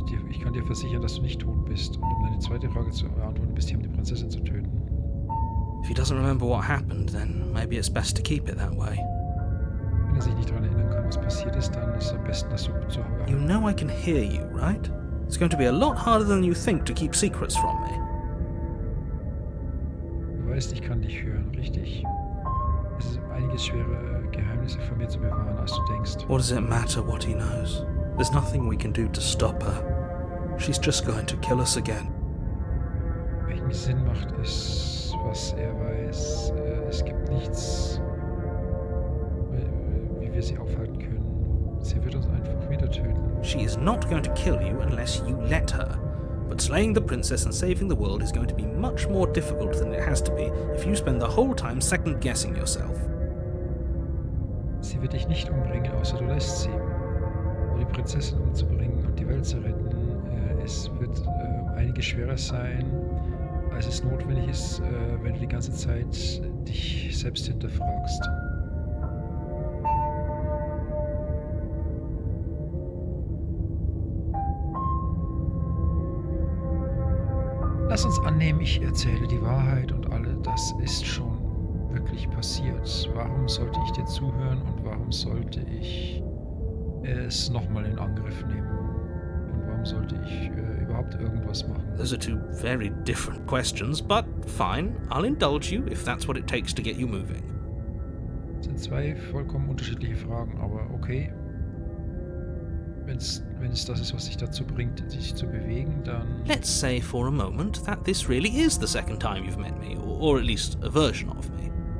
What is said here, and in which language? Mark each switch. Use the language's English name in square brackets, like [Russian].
[German] Ich kann dir versichern, dass du nicht tot bist. Und um deine zweite Frage zu beantworten, bist hier, um die Prinzessin zu töten. [English] If he doesn't remember what happened, then maybe it's best to keep it that way. [German] Wenn er sich nicht daran erinnern kann, was passiert ist, dann ist es am besten, dass du zu Hause. [English] You know I can hear you, right? It's going to be a lot harder than you think to keep secrets from me. [German] Du weißt, ich kann dich hören, richtig? Es ist einiges schwere Geheimnisse von mir zu bewahren, als du denkst. [English] What does it matter what he knows? There's nothing we can do to stop her. She's just going to kill us again. [German] Welchen Sinn macht es, was er weiß? Es gibt nichts, wie wir sie aufhalten können. Sie wird uns einfach wieder töten. [English] She is not going to kill you unless you let her. But slaying the princess and saving the world is going to be much more difficult than it has to be if you spend the whole time second-guessing yourself. [German] Sie wird dich nicht umbringen, außer du lässt sie. Um die Prinzessin umzubringen und die Welt zu retten, es wird einiges schwerer sein, als es notwendig ist, wenn du die ganze Zeit dich selbst hinterfragst. Lass uns annehmen, ich erzähle die Wahrheit und alle das ist schon wirklich passiert. Warum sollte ich dir zuhören und warum sollte ich es nochmal in Angriff nehmen? Und warum sollte ich überhaupt irgendwas machen? [English] Those are two very different questions, but fine, I'll indulge you if that's what it takes to get you moving. [German] Das sind zwei vollkommen unterschiedliche Fragen, aber okay. Wenn es das ist, was dich dazu bringt, dich zu bewegen, dann... [English] Let's say for a moment that this really is the second time you've met me, or at least a version of me.